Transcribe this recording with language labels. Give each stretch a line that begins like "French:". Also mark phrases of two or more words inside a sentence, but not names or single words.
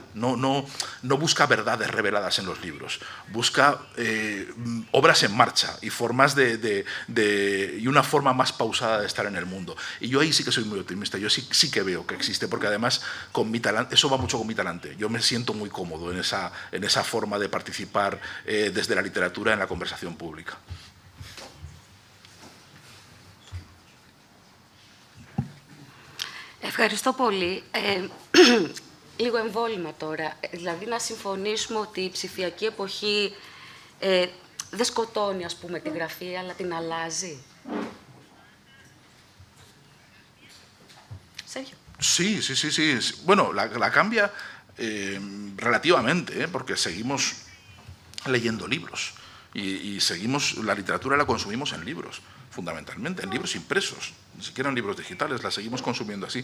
Spanish: No busca verdades reveladas en los libros, busca obras en marcha y formas y una forma más pausada de estar en el mundo. Y yo ahí sí que soy muy optimista, yo sí que veo que existe, porque además con mi talante, eso va mucho con mi talante. Yo me siento muy cómodo en esa forma de participar desde la literatura en la conversación pública.
Greek: Ευχαριστώ πολύ. Λίγο εμβόλυμα τώρα. Δηλαδή να συμφωνήσουμε ότι η ψηφιακή εποχή δεν σκοτώνει, ας πούμε, τη γραφή, αλλά την αλλάζει. Sergio.
Spanish: Sí. Bueno, la cambia relativamente, porque seguimos leyendo libros y la literatura la consumimos en libros, fundamentalmente, en libros impresos, ni siquiera en libros digitales, la seguimos consumiendo así.